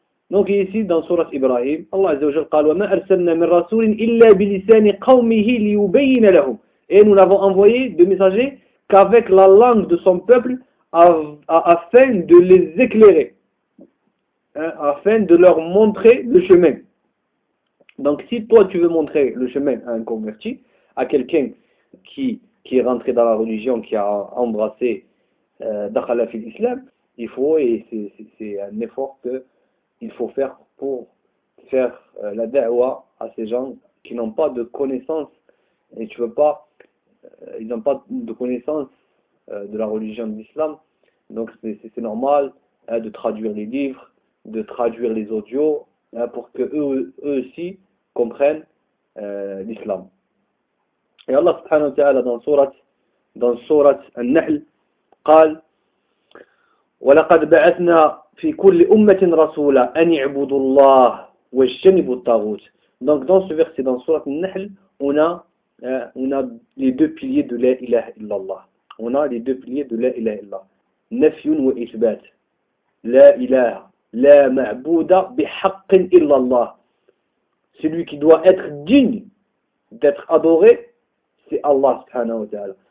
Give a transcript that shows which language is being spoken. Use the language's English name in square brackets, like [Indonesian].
[French] Donc, ici, dans sourate Ibrahim, [Arabic] Allah azza wa jalla قال وما ارسلنا من رسول الا بلسان قومه ليبين لهم. [French] Et nous n'avons envoyé de messager qu'avec la langue de son peuple afin de les éclairer, hein, afin de leur montrer le chemin. Donc si toi tu veux montrer le chemin à un converti, à quelqu'un qui est rentré dans la religion, qui a embrassé [Arabic] dakhala fil islam, [French] il faut, et c'est un effort qu'il faut faire pour faire la da'wa à ces gens qui n'ont pas de connaissances, et tu veux pas, ils n'ont pas de connaissances de la religion de l'islam. Donc c'est normal de traduire les livres, de traduire les audios pour que eux aussi comprennent l'islam. Et Allah subhanahu wa ta'ala dans sourate An-Nahl [Arabic] قال ولقد بعثنا في كل أمة رسولا أن يعبدوا الله ويجتنبوا الطاغوت. [French] Donc dans ce verset dans sourate An-Nahl on a les deux piliers de la ilaha illallah. On a les deux piliers de la ilaha illallah. [Arabic] Nafyun wa ithbat. La ilaha. La ma'bouda bihaqqin illallah. [French] Celui qui doit être digne d'être adoré, c'est Allah subhanahu wa ta'ala.